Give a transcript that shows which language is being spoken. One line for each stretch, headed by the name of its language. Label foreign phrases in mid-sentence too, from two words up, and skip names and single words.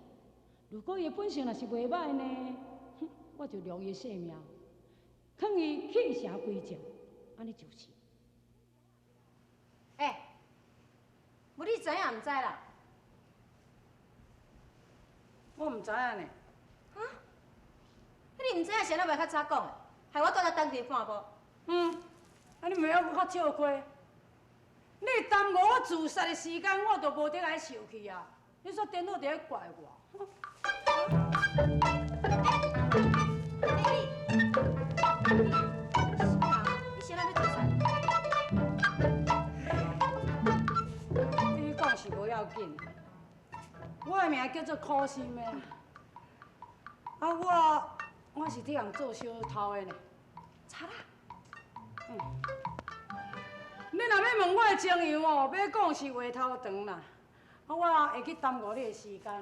Min Nan Chinese: 如果伊的本性若是袂歹呢，哼，我就留伊性命，劝伊弃城归正，安尼就是。无你知影毋知啦？我毋知影呢。啊？你毋知影是安怎袂较早讲的，害我倒来等你半步。安尼袂晓搁较笑亏。你耽误我自杀的时间，我都无得来受气啊！你煞颠倒伫咧怪我。你先来要做啥？你讲是无要紧，我的名叫做苦心的，我是替人做小偷的呢。查啦。你若要问我的情形哦，要讲是话头长啦，我会去耽误你的时间。